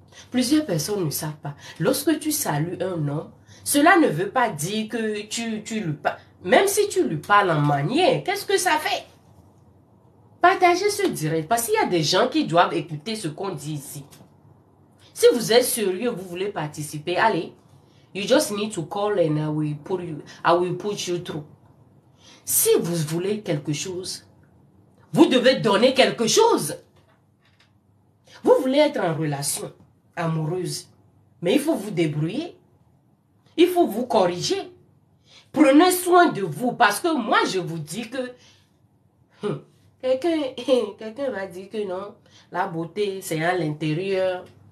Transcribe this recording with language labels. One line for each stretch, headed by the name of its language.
French: Plusieurs personnes ne savent pas. Lorsque tu salues un homme, cela ne veut pas dire que tu lui parles. Même si tu lui parles en manière, qu'est-ce que ça fait? Partagez ce direct, parce qu'il y a des gens qui doivent écouter ce qu'on dit ici. Si vous êtes sérieux, vous voulez participer, allez.
English: You just need to call and I will put you through.
French: Si vous voulez quelque chose, vous devez donner quelque chose. Vous voulez être en relation amoureuse, mais il faut vous débrouiller. Il faut vous corriger. Prenez soin de vous, parce que moi, je vous dis que quelqu'un va dire que non, la beauté, c'est à l'intérieur.